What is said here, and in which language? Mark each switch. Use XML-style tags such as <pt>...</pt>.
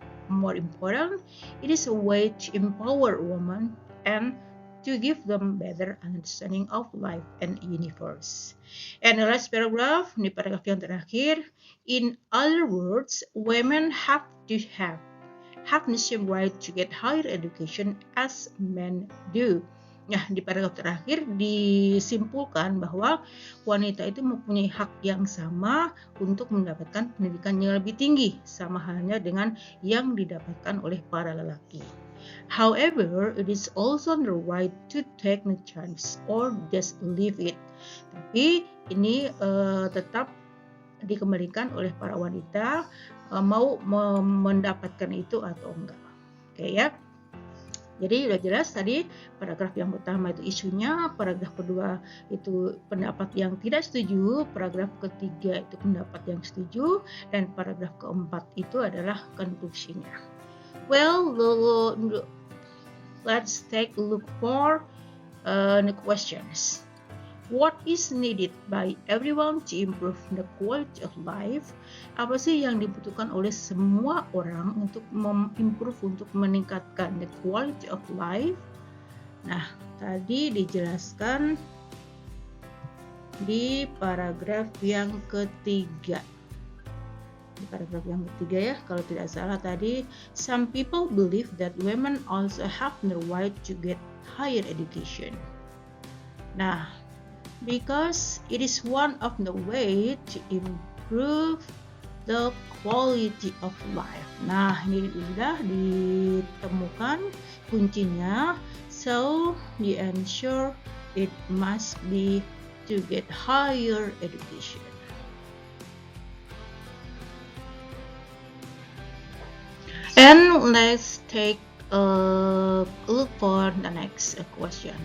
<en>More important, it is a way to empower women and to give them better understanding of life and universe. And the last paragraph,</en> <id>ini paragraf yang terakhir.</id> <en>In other words, women have the same right to get higher education as men do.</en> <id>Nah, di paragraf terakhir disimpulkan bahwa wanita itu mempunyai hak yang sama untuk mendapatkan pendidikan yang lebih tinggi, sama halnya dengan yang didapatkan oleh para lelaki.</id> <en>However, it is also the right to take the chance or just leave it.</en> <id>Tapi ini tetap dikembalikan oleh para wanita mau mendapatkan itu atau enggak. Oke ya. Jadi sudah jelas tadi paragraf yang pertama itu isunya, paragraf kedua itu pendapat yang tidak setuju, paragraf ketiga itu pendapat yang setuju, dan paragraf keempat itu adalah konklusinya.</id> <en>Well, let's take a look for the questions. What is needed by everyone to improve the quality of life?</en> <id>Apa sih yang dibutuhkan oleh semua orang untuk improve, untuk meningkatkan</id> <en>the quality of life?</en> <id>Nah, tadi dijelaskan di paragraf yang ketiga. Di paragraf yang ketiga ya, kalau tidak salah tadi,</id> <en>some people believe that women also have the right to get higher education. Nah, because it is one of the way to improve the quality of life.</en> <id>Nah, ini sudah ditemukan kuncinya.</id> <en>So, the answer it must be to get higher education. And let's take a look for the next question.</en>